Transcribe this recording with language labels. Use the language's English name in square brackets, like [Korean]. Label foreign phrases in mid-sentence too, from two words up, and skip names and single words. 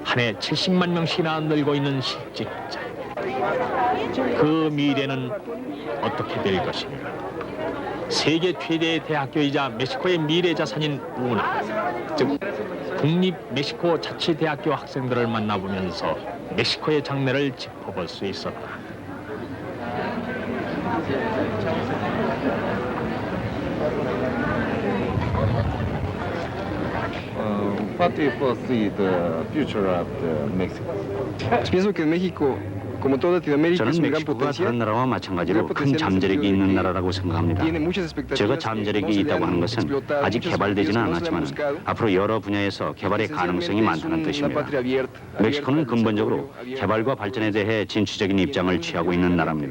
[Korean] 한 해 70만 명씩이나 늘고 있는 실직자. 그 미래는 어떻게 될 것인가? 세계 최대의 대학교이자 멕시코의 미래 자산인 우나, 즉 국립 멕시코 자치대학교 학생들을 만나보면서 멕시코의 장래를 짚어볼 수 있었다. [English] What do you foresee the future of Mexico? [Spanish] Pienso que México, como toda Latinoamérica, es [Korean] 저는 [Spanish] un gran [Korean] 멕시코가 [Spanish] potencial. [Korean] 다른 나라와 마찬가지로 큰 잠재력이 있는 나라라고 생각합니다. 제가 잠재력이 있다고 하는 것은 아직 개발되지는 않았지만 앞으로 여러 분야에서 개발의 가능성이 많다는 뜻입니다. 멕시코는 근본적으로 개발과 발전에 대해 진취적인 입장을 취하고 있는 나라입니다.